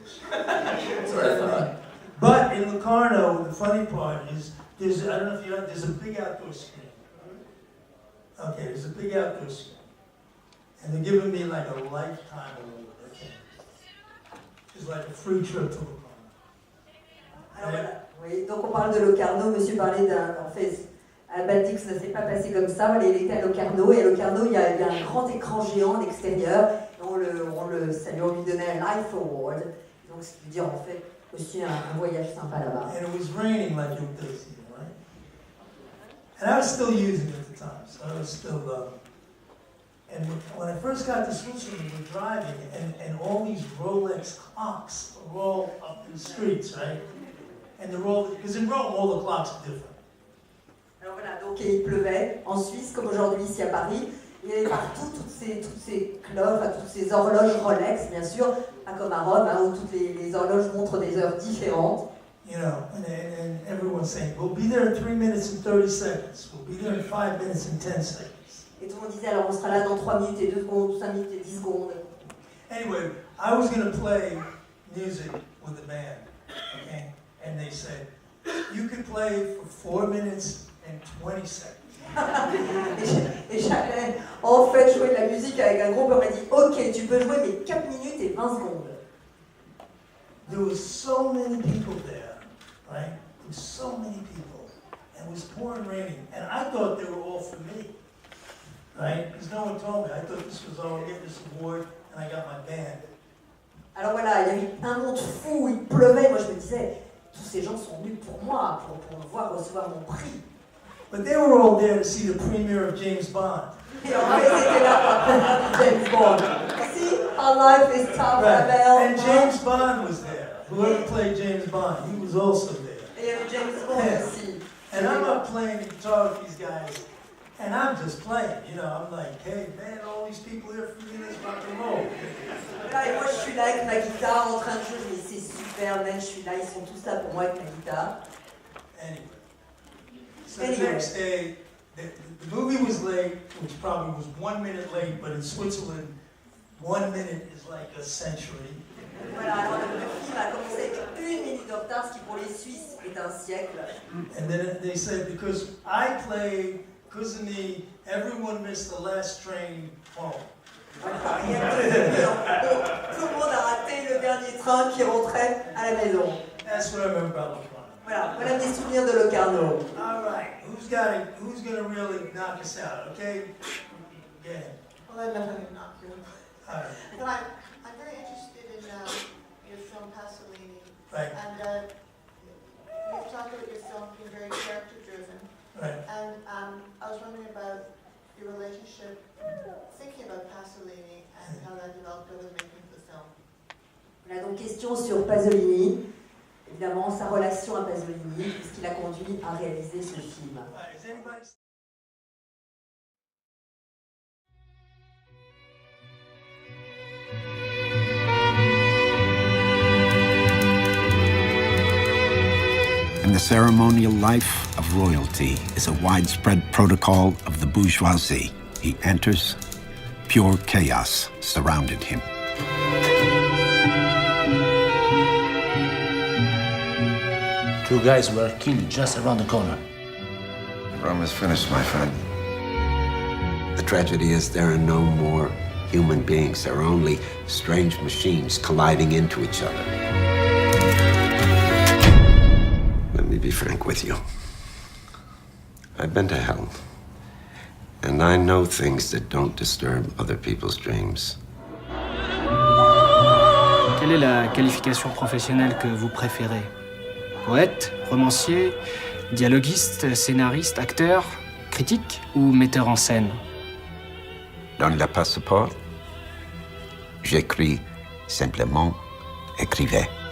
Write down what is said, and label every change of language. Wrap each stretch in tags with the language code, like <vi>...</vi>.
<en>That's what I thought. But in Locarno, the funny part is there's I don't know if you know, there's a big outdoor screen. Okay, there's a big outdoor screen. And they're giving me like a lifetime award, okay? It's like a free trip to Locarno.</en> <fr>Alors voilà, oui, donc on parle de Locarno, monsieur parlait en fait, Abel dit que ça ne s'est pas passé comme ça, il était à Locarno, et à Locarno, il y a un grand écran géant à l'extérieur, et on lui donnait un Life Award, donc ce qui veut dire en fait aussi un voyage sympa là-bas.</fr> <en>And it was raining like it does here, right? And I was still using it at the time, so I was still, and when I first got to Switzerland, we were driving, and all these Rolex clocks are all up in the streets, right? And they're all, because in Rome, all the clocks are different.</en> <fr>Alors voilà, donc il pleuvait en Suisse, comme aujourd'hui ici à Paris. Il y avait partout toutes ces cloches, toutes ces horloges Rolex, bien sûr, pas comme à Rome, où toutes les horloges montrent des heures différentes.</fr> <en>You know, and everyone's saying, we'll be there in 3 minutes and 30 seconds. We'll be there in 5 minutes and 10 seconds.</en> <fr>Et tout le monde disait, alors on sera là dans 3 minutes et 2 secondes, 5 minutes et 10 secondes.</fr> <en>Anyway, I was going to play music with the band, okay? And they said, you could play for 4 minutes and 20 seconds.</en> <fr>et j'allais en fait jouer de la musique avec un groupe, on m'a dit, ok, tu peux jouer mais 4 minutes et 20 secondes.</fr> <en>There was so many people there, right? There was so many people. And it was pouring raining. And I thought they were all for me, right? Because no one told me. I thought this was all, get this award, and I got my band.</en> <fr>Alors voilà, il y avait un monde fou, il pleuvait, moi je me disais, tous ces gens sont venus pour moi, pour me voir recevoir mon prix.</fr> <en>But they were all there to see the premiere of James Bond.</en> <fr>Et en fait, c'était là pour James Bond.</fr> <en>See, our life is tough, Abel. And James Bond was there. Whoever played James Bond, he was also there.</en> <fr>Et il y avait James Bond aussi.</fr> <en>And I'm up playing guitar with these guys, and I'm just playing. You know, I'm like, hey man, all these people here for me, let's rock and roll.</en> <fr>Voilà, et moi je suis là avec ma guitare en train de jouer, mais c'est super, man, je suis là, ils sont tous là pour moi avec ma guitare.</fr> <en>Anyway. So the next day, the movie was late, which probably was 1 minute late, but in Switzerland, 1 minute is like a century.</en> <fr>Voilà, alors le film a commencé avec 1 minute de retard, ce qui pour les Suisses est un siècle.</fr> <en>And then they said, because I played, because of me, everyone missed the last train home.</en> <fr>Voilà, et tout le monde a raté le dernier train qui rentrait à la maison.</fr> <en>That's what I remember about Locarno.</en> <fr>Voilà, voilà mes souvenirs de Locarno.</fr> <en>All right, who's gonna really knock us out? Okay, yeah. Well, I'm not going to knock you. All right. But I'm very interested in your film Pasolini. Right. And you've talked about your film being very character-driven. Right. And I was wondering about your relationship, thinking about Pasolini and how that developed over the making of the film.</en> <fr>Voilà donc question sur Pasolini. Évidemment, sa relation à Pasolini, ce qui l'a conduit à réaliser ce film.</fr> <en>And the ceremonial life of royalty is a widespread protocol of the bourgeoisie. He enters, pure chaos surrounded him. Two guys were killed just around the corner. Rome is finished, my friend. The tragedy is there are no more human beings. There are only strange machines colliding into each other. Let me be frank with you. I've been to hell. And I know things that don't disturb other people's dreams.</en> <fr>Quelle est la qualification professionnelle que vous préférez? Poète, romancier, dialoguiste, scénariste, acteur, critique ou metteur en scène? Dans le passeport, j'écris simplement écrivez.</fr>